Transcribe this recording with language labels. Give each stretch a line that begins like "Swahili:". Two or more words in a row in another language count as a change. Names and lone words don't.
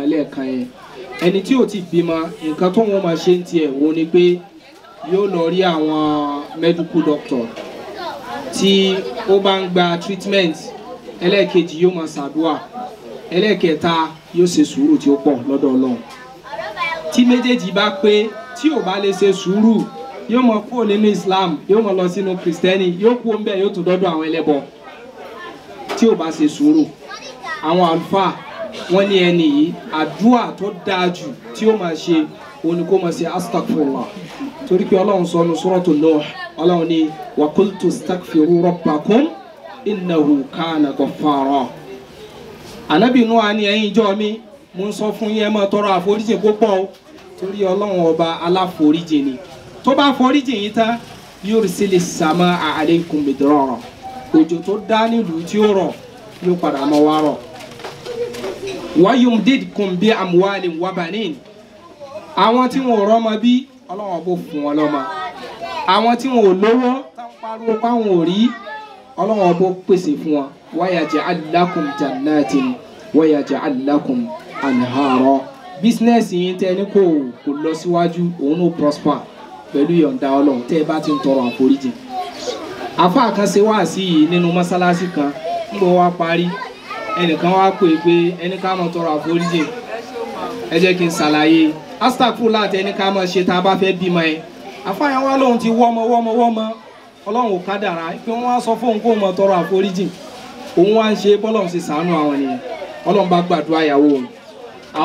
Yoruba: lẹ́ẹ̀kan yẹn ẹni tí ò tí ì bímọ nǹkan tó wọ́n máa ṣe ń tiẹ̀ wọ́n ni pé yóò lọ rí àwọn
English: medical doctor
Yoruba: tí ó bá ń gba treatment ẹlẹ́ẹ̀kejì yóò máa ṣàdúà ẹlẹ́ẹ̀kẹta yóò ṣe sùúrù tí ó pọ̀ lọ́dọ̀ Ọlọ́run tí méjèèjì bá pé tí ò bá lè ṣe sùúrù yóò máa kúrò nínú Islam yóò máa lọ sínú Kristẹni yóò kú ń bẹ̀ yóò tún dọ́dọ̀ àwọn ẹlẹ́bọ tí ò bá ṣe sùúrù àwọn àlùfáà wọ́n ní ẹni yìí àdúà tó dáa jù tí ó máa ṣe òun ni kó máa ṣe astaghfirullah torí pé Ọlọ́run sọ ní suratu Nuh Ọlọ́run ní
Arabic: وقلت استغفروا ربكم إنه كان
Yoruba: ghaffara ànábì Nuh á ní ẹ̀yin ìjọ mi mo ń sọ fún yín ẹ máa tọrọ àforíjì púpọ̀ o torí Ọlọ́run ọba aláforíjì ni tó bá foríjì yín tán
Arabic: يرسل السماء عليكم مدرارا
Yoruba: òjò tó dá nílùú tí ó rọ̀ yóò padà máa wá rọ̀ wa
Arabic: يمددكم بأموال وبنين
Yoruba: àwọn tí wọn ò rọ́mọ bí Ọlọ́run bó fún wọn lọ́mọ àwọn tí wọn ò lówó táwọn pariwo páwọn ò rí Ọlọ́run bó pèsè fún wọn
Arabic: ويجعل لكم جنات ويجعل لكم أنهارا
Yoruba: bísínẹ́sì yín tẹ́ ní kò lọ síwájú òun ó prosper pẹ̀lú ìyọ̀ǹda Ọlọ́run tẹ́ ẹ bá ti ń tọrọ àforíjì àfáà kan ṣe wáàsí yìí nínú mọ́sálásí kan nígbà wá parí ẹnìkan wá pè pé ẹni ká máa tọrọ àforíjì ẹ jẹ́ kí n ṣàlàyé astagfirullah láti ẹni ká máa ṣe tá a bá fẹ́ bímọ ẹ àfáà yẹn wá lóhun ti wọ́mọ Ọlọ́run ò kádàrá pé wọ́n á sọ fóun kó mọ tọrọ àforíjì òun wá ń ṣe bọ́lọ́run ṣe ṣàánú àwọn nìyẹn Ọlọ́run bá gbàdúrà ìyàwó òun àwọn